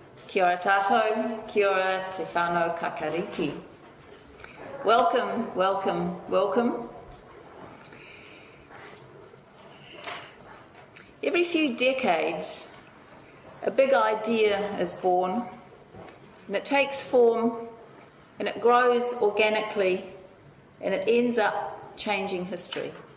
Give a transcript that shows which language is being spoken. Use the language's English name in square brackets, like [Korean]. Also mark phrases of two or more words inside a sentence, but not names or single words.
[Māori] Kia ora tātou, kia ora te whānau kakariki. [English] Welcome, welcome, welcome. Every few decades, a big idea is born, and it takes form, and it grows organically, and it ends up changing history.